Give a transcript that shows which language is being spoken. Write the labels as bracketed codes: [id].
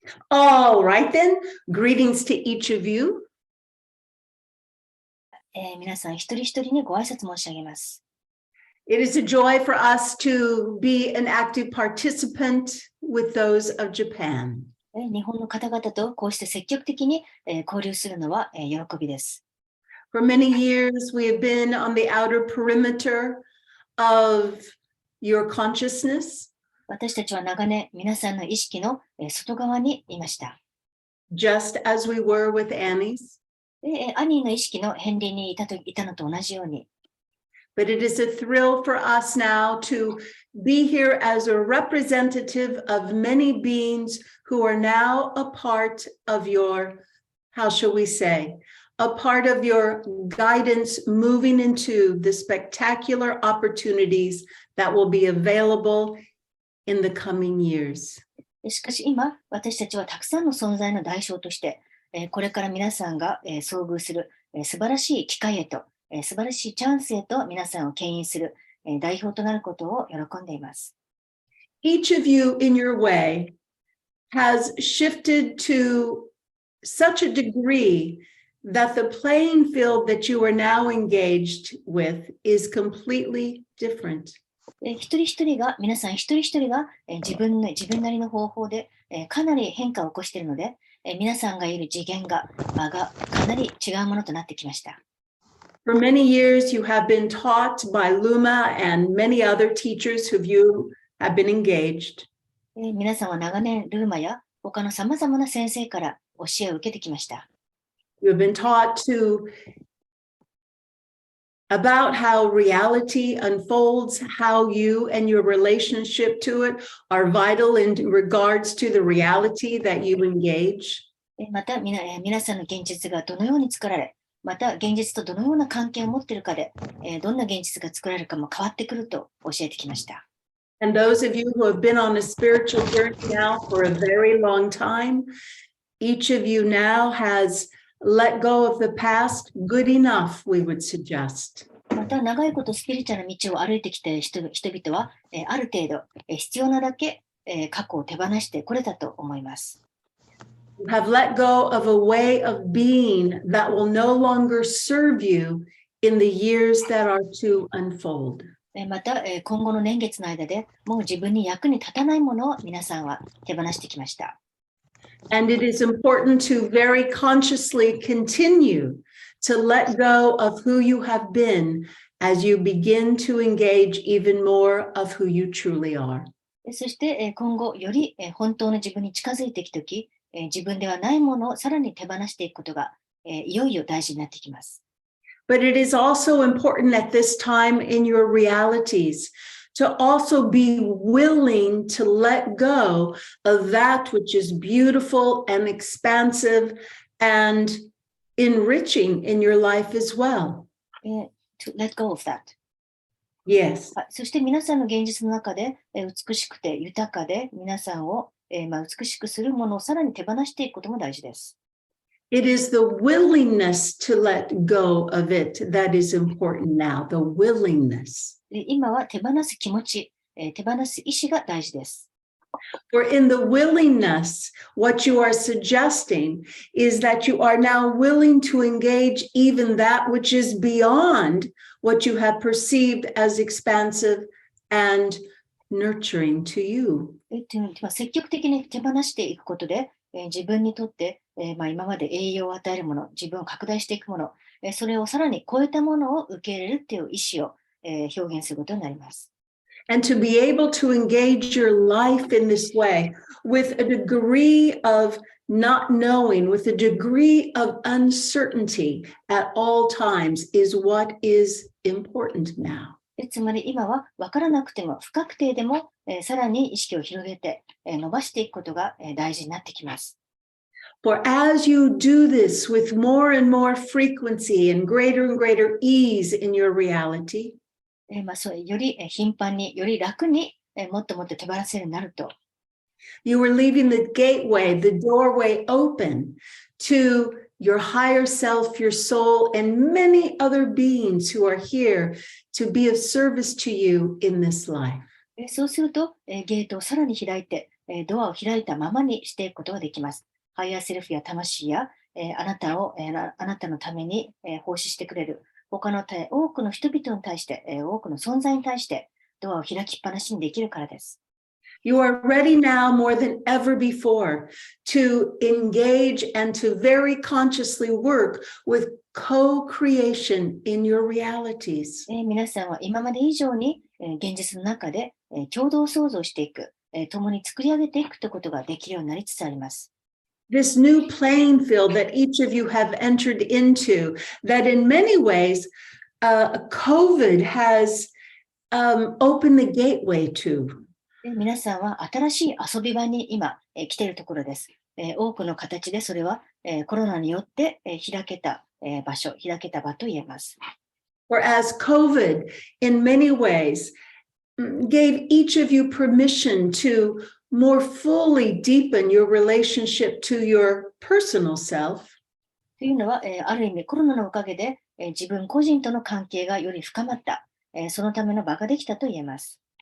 [en] All right then, greetings to each of you. [ja] 皆さん一人一人にご挨拶申し上げます。 [en] It is a joy for us to be an active participant with those of Japan. [ja] 日本の方々とこうして積極的に交流するのは喜びです。 [en] For many years, we have been on the outer perimeter of your consciousness. [ja] 私たちは長年皆さんの意識の外側にいました。 [en] Just as we were with Annie's. [ja] アニーの意識の片鱗にいたのと同じように。 [en] But it is a thrill for us now to be here as a representative of many beings who are now a part of your, how shall we say, a part of your guidance moving into the spectacular opportunities that will be available in the coming years. [ja] しかし今、私たちはたくさんの存在の代償として、これから皆さんが遭遇する素晴らしい機会へと、素晴らしいチャンスへと皆さんを牽引する代表となることを喜んでいます。 [en] Each of you in your way has shifted to such a degree that the playing field that you are now engaged with is completely different. [ja] 皆さん一人一人が自分なりの方法でかなり変化を起こしているので、皆さんがいる次元がかなり違うものとなってきました。 [en] For many years, you have been taught by Luma and many other teachers who you have been engaged. [ja] 皆さんは長年ルーマや他のさまざまな先生から教えを受けてきました。 [en] You have been taught about how reality unfolds, how you and your relationship to it are vital in regards to the reality that you engage. [ja] また皆さんの現実がどのように作られ、また現実とどのような関係を持っているかで、どんな現実が作られるかも変わってくると教えてきました。 [en] And those of you who have been on a spiritual journey now for a very long time, each of you now has let go of the past good enough, we would suggest. [ja] また長いことスピリチュアルな道を歩いてきている人々は、ある程度必要なだけ過去を手放してこれたと思います。 [en] You have let go of a way of being that will no longer serve you in the years that are to unfold. [ja] また今後の年月の間でもう自分に役に立たないものを皆さんは手放してきました。 [en] And it is important to very consciously continue to let go of who you have been as you begin to engage even more of who you truly are. [ja] そして今後より本当の自分に近づいていくとき、自分ではないものをさらに手放していくことがいよいよ大事になってきます。 [en] But it is also important at this time in your realities to also be willing to let go of that which is beautiful and expansive and enriching in your life as well. To let go of that. Yes. [ja] そして皆さんの現実の中で美しくて豊かで皆さんを美しくするものをさらに手放していくことも大事です。 [en] It is the willingness to let go of it that is important now, the willingness. [ja] 今は手放す気持ち、手放す意思が大事です。 [en] For in the willingness, what you are suggesting is that you are now willing to engage even that which is beyond what you have perceived as expansive and nurturing to you. [ja] 積極的に手放していくことで、自分にとって、今まで栄養を与えるもの、自分を拡大していくもの、それをさらに超えたものを受け入れるという意思を、表現することになります。 [en] And to be able to engage your life in this way with a degree of not knowing, with a degree of uncertainty at all times is what is important now. [ja] つまり今は分からなくても不確定でも、さらに意識を広げて、伸ばしていくことが、大事になってきます。 [en] For as you do this with more and more frequency and greater ease in your reality, [ja] より頻繁に、より楽に、もっともっと手放せるようになると、 [en] you are leaving the gateway, the doorway open to your higher self, your soul, and many other beings who are here to be of service to you in this life. [ja] そうすると、ゲートをさらに開いて、ドアを開いたままにしていくことができます。ハイヤーセルフや魂や、あなたのために、奉仕してくれる他の多くの人々に対して、多くの存在に対してドアを開きっぱなしにできるからです。 [en] You are ready now more than ever before to engage and to very consciously work with co-creation in your realities. [ja] 皆さんは今まで以上に、現実の中で、共同創造していく、共に作り上げていくということができるようになりつつあります。 [en] This new playing field that each of you have entered into, that in many ways COVID has opened the gateway to. [ja] 皆さんは新しい遊び場に今、来ているところです。多くの形でそれは、コロナによって、開けた場と言えます。 [en] Whereas COVID, in many ways, gave each of you permission to more fully deepen your relationship to your personal self. [ja] というのは、ある意味コロナのおかげで、自分個人との関係がより深まった、そのための場ができたと言えます。